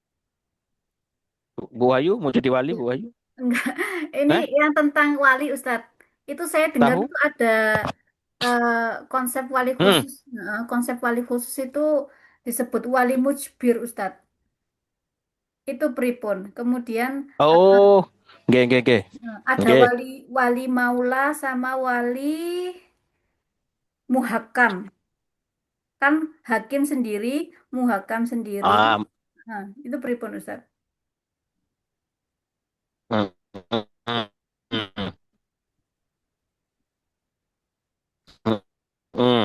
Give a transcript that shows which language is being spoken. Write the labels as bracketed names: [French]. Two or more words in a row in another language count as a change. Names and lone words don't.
[Indonesian] Bu Ayu mau jadi wali, Ya, Bu Ayu? enggak. Ini Hah? yang tentang wali, Ustadz. Itu saya dengar Tahu? itu ada eh, konsep wali Hmm. khusus. Konsep wali khusus itu disebut wali mujbir, Ustadz. Itu pripun. Kemudian [Javanese] Oh, nggih. [Indonesian] ada [Javanese] Nggih. [Indonesian] wali wali maula sama wali muhakam. Kan hakim sendiri, muhakam sendiri. Ah, Nah, itu pripun, Ustadz? hmm, hmm, hmm, hmm, hmm.